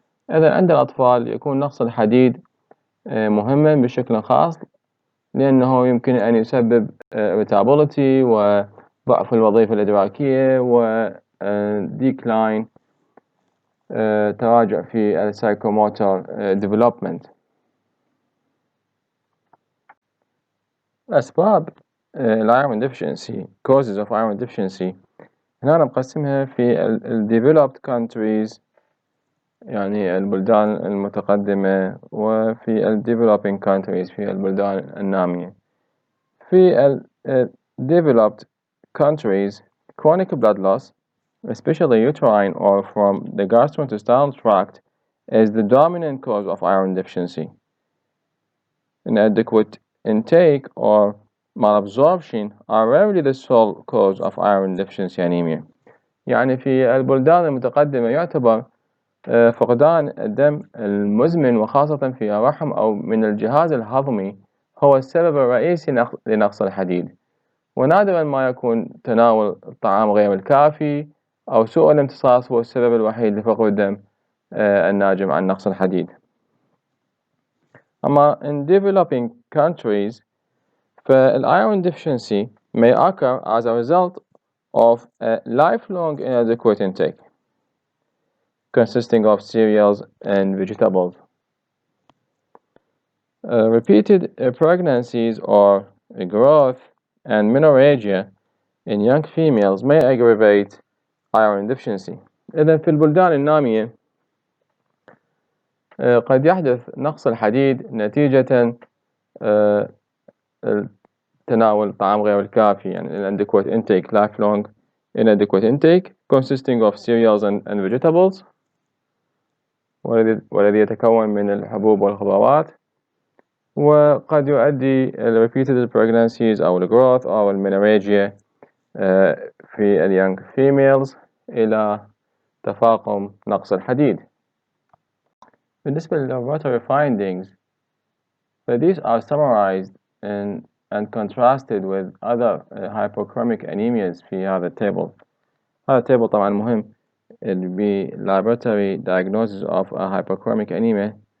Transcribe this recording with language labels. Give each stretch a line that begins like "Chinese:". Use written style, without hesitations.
Arabic: إذا عند الأطفال يكون نقص الحديد مهما بشكل خاص، لأنه يمكن أن يسبب irritability وضعف الوظيفة الإدراكية و decline تراجع في psychomotor development. أسباب
English: iron deficiency causes of iron deficiency
Arabic: هنا أنا مقسمها في ال developed countries يعني البلدان المتقدمة وفي ال developing countries في البلدان النامية. في ال
English: developed countries chronic blood loss especially uterine or from the gastrointestinal tract is the dominant cause of iron deficiency. Inadequate intake or malabsorption are rarely the sole cause of iron deficiency anemia.
Arabic: يعني في البلدان المتقدمة يعتبر فقدان الدم المزمن وخاصة في الرحم أو من الجهاز الهضمي هو السبب الرئيسي لنقص الحديد، ونادرا ما يكون تناول الطعام غير الكافي أو سوء الامتصاص هو السبب الوحيد لفقد الدم الناجم عن نقص الحديد.
English: أما in developing countries iron deficiency may occur as a result of a lifelong inadequate intake consisting of cereals and vegetables. Repeated pregnancies or growth and menorrhagia in young females may aggravate iron deficiency.
Arabic: إذن في البلدان النامية قد يحدث نقص الحديد نتيجة تناول الطعام غير الكافي يعني
English: inadequate intake lifelong inadequate intake consisting of cereals and vegetables
Arabic: والذي يتكون من الحبوب والخضروات، وقد يؤدي
English: repeated pregnancies
Arabic: أو growth أو menorrhagia في young females إلى تفاقم نقص الحديد. بالنسبة لل
English: laboratory findings these are summarized and contrasted with other hypochromic anemias
Arabic: في هذا التابل. هذا التابل طبعا مهم اللي
English: laboratory diagnosis of a hypochromic anemia.